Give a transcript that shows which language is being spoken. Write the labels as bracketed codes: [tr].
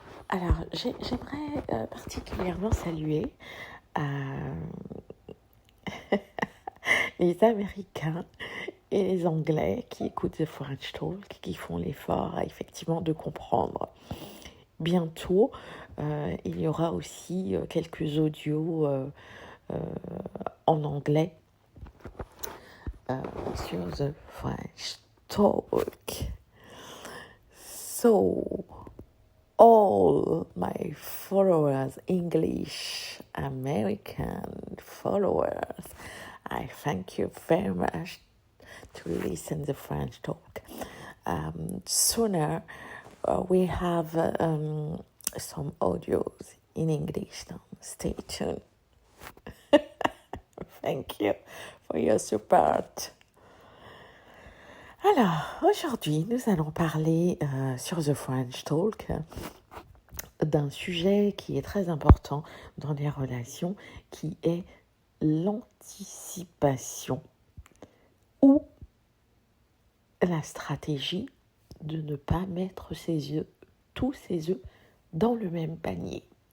[fr] Alors, j'aimerais particulièrement saluer les Américains et les Anglais qui écoutent The French Talk, qui font l'effort effectivement de comprendre. Bientôt, il y aura aussi quelques audios en anglais sur The French Talk. [en] So, all my followers, English, American followers, I thank you very much to listen to French Talk. Sooner we have some audios in English now. Stay tuned. Thank you for your support. [fr] Alors, aujourd'hui, nous allons parler sur The French Talk d'un sujet qui est très important dans les relations, qui est l'anticipation ou la stratégie de ne pas mettre tous ses œufs dans le même panier.